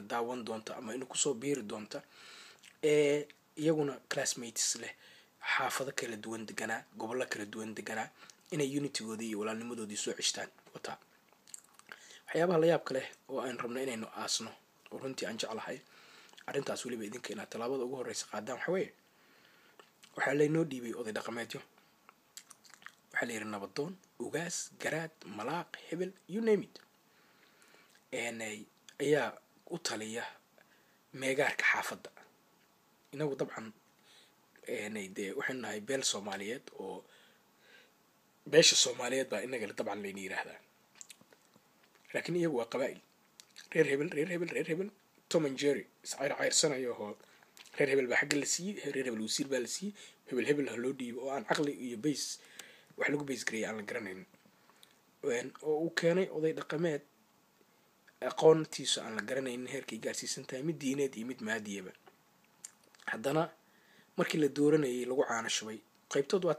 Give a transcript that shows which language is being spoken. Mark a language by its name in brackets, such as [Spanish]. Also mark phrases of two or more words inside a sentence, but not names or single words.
[Somali] daawan doonta ama ina kusoo biiri doonta iyaguna classmates leh xaafado kala duwan deganaa gobollo kala duwan deganaa inay unitygoodii iyo walaalnimadoodii soo ceshtaan wataa waxyaabaha la yaabka leh oo aan rabno inaynu aasno oo runtii aan jeclahay arrintaas weliba idinka inaad tallaabada ugu horreysa qaadaan waxa weeye waxaa laynoo dhiibay oday dhaqameedyo waxaa la yidhi nabadoon ugaas garaad malaaq hebel [English] you name it [Somali] ayaa u taliya meegaarka xaafadda inagu dabcan dee waxaynu nahay beel soomaaliyeed oo beesha soomaaliyeed baa inaga dabcan layna yidhaahdaa laakiin iyagu waa qabaa'il reer hebel tom and jerry iscayrsanayo oo reer hebel baa xagga la siiyey reer hebel wasiir baa la siiyey hebel ha loo dhiibo oo aan caqli iyo base wax lagu base gareeyay aan la garanayn oo uu keenay oday dhaqameed aqoontiisa aan la garanaynin heerkay gaarsiisan tahay mid diineed iyo mid maadiyaba haddana markii la dooranayay lagu caano shubay qaybtood waad